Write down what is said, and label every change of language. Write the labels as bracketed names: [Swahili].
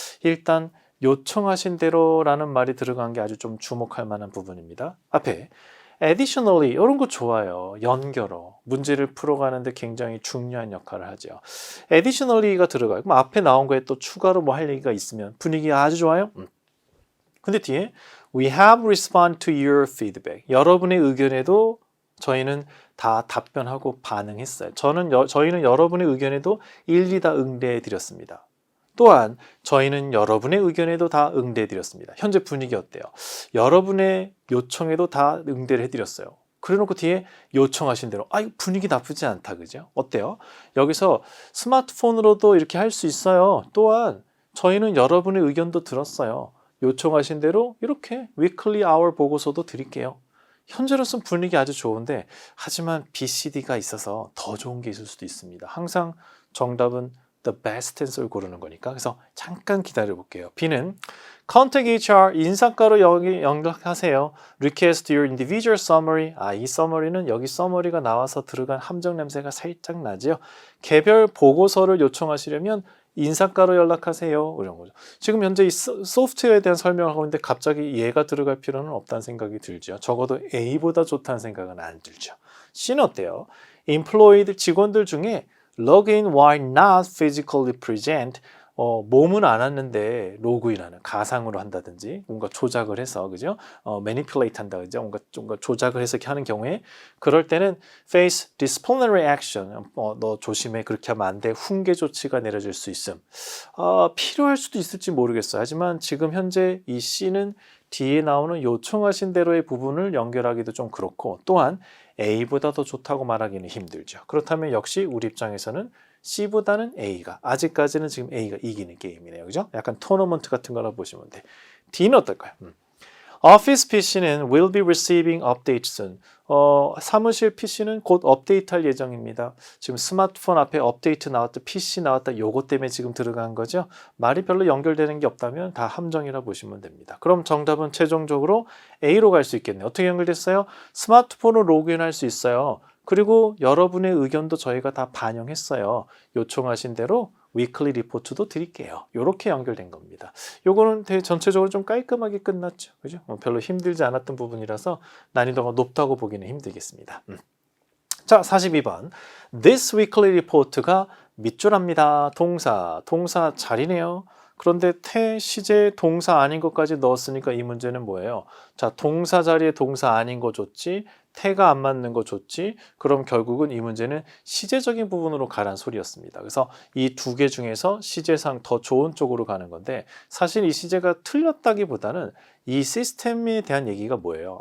[Korean] 일단 요청하신 대로라는 말이 들어간 게 아주 좀 주목할 만한 부분입니다. 앞에 additionally 이런 거 좋아요. 연결어. 문제를 풀어가는데 굉장히 중요한 역할을 하죠. additionally가 들어가요. 그럼 앞에 나온 거에 또 추가로 뭐 할 얘기가 있으면 분위기가 아주 좋아요. 근데 뒤에 [English] We have responded to your feedback. [Korean] 여러분의 의견에도 저희는 다 답변하고 반응했어요. 저희는 여러분의 의견에도 일일이 다 응대해 드렸습니다. 또한 저희는 여러분의 의견에도 다 응대해 드렸습니다. 현재 분위기 어때요? 여러분의 요청에도 다 응대를 해드렸어요. 그래놓고 뒤에 요청하신 대로 분위기 나쁘지 않다. 그죠? 어때요? 여기서 스마트폰으로도 이렇게 할 수 있어요. 또한 저희는 여러분의 의견도 들었어요. 요청하신 대로 이렇게 weekly hour 보고서도 드릴게요. 현재로서는 분위기 아주 좋은데 하지만 BCD가 있어서 더 좋은 게 있을 수도 있습니다. 항상 정답은 [English] the best answer [Korean] 를 고르는 거니까. 그래서 잠깐 기다려 볼게요. B는 [English] contact HR, [Korean] 인사과로 여기 연락하세요. [English] request your individual summary. [Korean] 이 summary는 여기 summary가 나와서 들어간 함정 냄새가 살짝 나죠. 개별 보고서를 요청하시려면 인사과로 연락하세요. 이런 거죠. 지금 현재 이 소프트웨어에 대한 설명을 하고 있는데 갑자기 얘가 들어갈 필요는 없다는 생각이 들죠. 적어도 A보다 좋다는 생각은 안 들죠. C는 어때요? employed 직원들 중에 [English] login while not physically present, [Korean] 몸은 안 왔는데 로그인하는 가상으로 한다든지 뭔가 조작을 해서 그죠? manipulate 한다 그죠? 뭔가 조작을 해서 이렇게 하는 경우에 그럴 때는 [English] face disciplinary action, [Korean] 너 조심해 그렇게 하면 안 돼. 훈계 조치가 내려질 수 있음. 필요할 수도 있을지 모르겠어요. 하지만 지금 현재 이 C는 뒤에 나오는 요청하신 대로의 부분을 연결하기도 좀 그렇고 또한 A보다 더 좋다고 말하기는 힘들죠. 그렇다면 역시 우리 입장에서는 C보다는 A가 아직까지는 지금 A가 이기는 게임이네요. 그죠? 약간 토너먼트 같은 거라 보시면 돼. D는 어떨까요? [English] Office PC는 will be receiving updates soon. [Korean] 사무실 PC는 곧 업데이트할 예정입니다. 지금 스마트폰 앞에 업데이트 나왔다, PC 나왔다, 요거 때문에 지금 들어간 거죠. 말이 별로 연결되는 게 없다면 다 함정이라 보시면 됩니다. 그럼 정답은 최종적으로 A로 갈 수 있겠네요. 어떻게 연결됐어요? 스마트폰으로 로그인할 수 있어요. 그리고 여러분의 의견도 저희가 다 반영했어요. 요청하신 대로 위클리 리포트도 드릴게요. 이렇게 연결된 겁니다. 요거는 되게 전체적으로 좀 깔끔하게 끝났죠. 그죠? 별로 힘들지 않았던 부분이라서 난이도가 높다고 보기는 힘들겠습니다. 자, 42번. [English] This weekly report [Korean] 가 밑줄합니다. 동사 자리네요. 그런데 시제 동사 아닌 것까지 넣었으니까 이 문제는 뭐예요? 자, 동사 자리에 동사 아닌 거 줬지, 태가 안 맞는 거 줬지, 그럼 결국은 이 문제는 시제적인 부분으로 가란 소리였습니다. 그래서 이 두 개 중에서 시제상 더 좋은 쪽으로 가는 건데, 사실 이 시제가 틀렸다기보다는 이 시스템에 대한 얘기가 뭐예요?